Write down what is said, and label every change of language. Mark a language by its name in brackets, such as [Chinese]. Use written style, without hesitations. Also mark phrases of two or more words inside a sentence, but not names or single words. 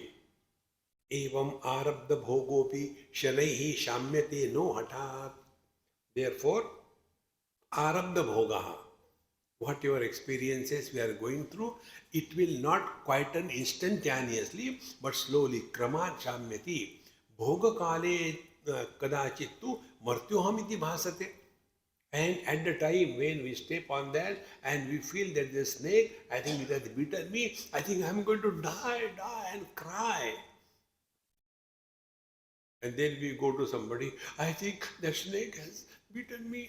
[Sanskrit] एवम् आरब्ध भोगोऽपि शनैः शाम्यते नो हठात्. Therefore, आरब्ध भोगः, [English] whatever experiences we are going through, it will not quieten instantaneously, but slowly, [Sanskrit] क्रमात् शाम्यति, भोग काले कदाचित्तु मर्त्योऽहम् इति भासते. [English] And at the time when we step on that and we feel that the snake, I think it has bitten me, I think I'm going to die and cry. And then we go to somebody, I think the snake has bitten me.